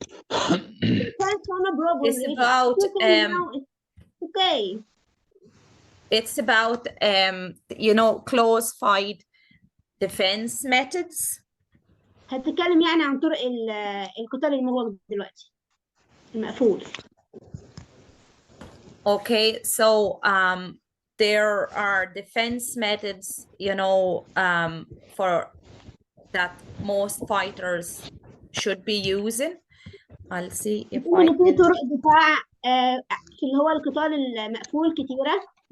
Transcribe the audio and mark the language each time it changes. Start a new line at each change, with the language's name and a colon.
English: It's about okay. It's about you know, close fight defense methods.
Arabic: هتتكلم يعني عن طرق القتال المغلق دلوقتي، المقفول.
English: Okay, so there are defense methods, you know, for that most fighters should be using. I'll see if I
Arabic: في
English: can.
Arabic: طرق دفاع في اللي هو القتال المقفول كتيرة.